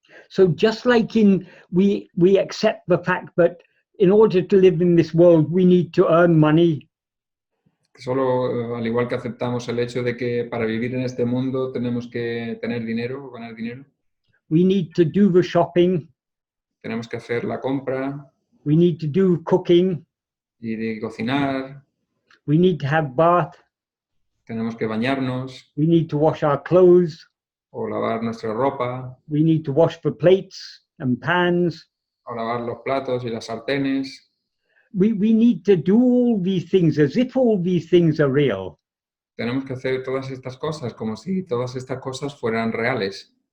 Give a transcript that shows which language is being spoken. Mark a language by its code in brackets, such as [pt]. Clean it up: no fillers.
[en] So just like we accept the fact that in order to live in this world, we need to earn money. [es] Solo al igual que aceptamos el hecho de que para vivir en este mundo tenemos que tener dinero o ganar dinero. [en] We need to do the shopping. [es] Tenemos que hacer la compra. [en] We need to do cooking. [es] Y de cocinar. [en] We need to have bath. [es] Tenemos que bañarnos. [en] We need to wash our clothes. [es] O lavar nuestra ropa. [en] We need to wash the plates and pans. [es] O lavar los platos y las sartenes. [en] We need to do all these things as if all these things are real. [es] Tenemos que hacer todas estas cosas como si todas estas cosas fueran reales.